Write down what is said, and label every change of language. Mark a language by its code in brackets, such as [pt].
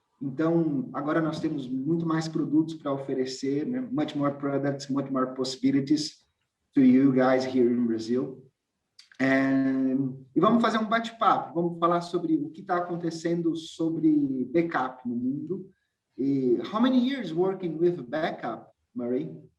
[pt] Então, agora nós temos muito mais produtos para oferecer, né? [en] Much more products, much more possibilities to you guys here in Brazil. [pt] E vamos fazer um bate-papo, vamos falar sobre o que está acontecendo sobre backup no mundo. [en] E how many years working with backup, Murray?